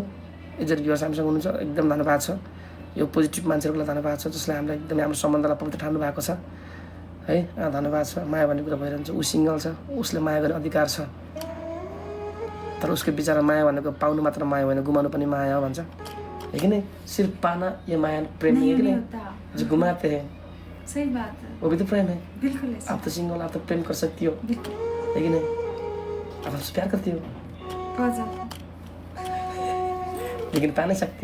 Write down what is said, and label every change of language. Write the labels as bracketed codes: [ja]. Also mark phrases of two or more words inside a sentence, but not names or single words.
[ne] इज्जत भ्युअर्स हामीसँग हुनुहुन्छ, एकदम धन्यवाद छ। यो पोजिटिभ मान्छेहरूलाई धन्यवाद छ जसले हामीलाई एकदमै हाम्रो सम्बन्धलाई पवित्र ठान्नु भएको छ है। धन्यवाद छ। माया भन्ने कुरा भइरहन्छ। ऊ सिङ्गल छ, उसले माया गर्ने अधिकार छ, तर उसको विचारमा माया भनेको पाउनु मात्र माया होइन, गुमाउनु पनि माया हो भन्छ [hi] है कि नहीं। सिर्फ पाना ये माया प्रेम नहीं है कि नहीं, जो घुमाते हैं सही बात है, वो भी तो प्रेम है। बिल्कुल आप तो सिंगल, आप तो प्रेम कर सकती हो है कि नहीं। आप हमसे प्यार करती हो बहुत ज्यादा, लेकिन पा नहीं सकती।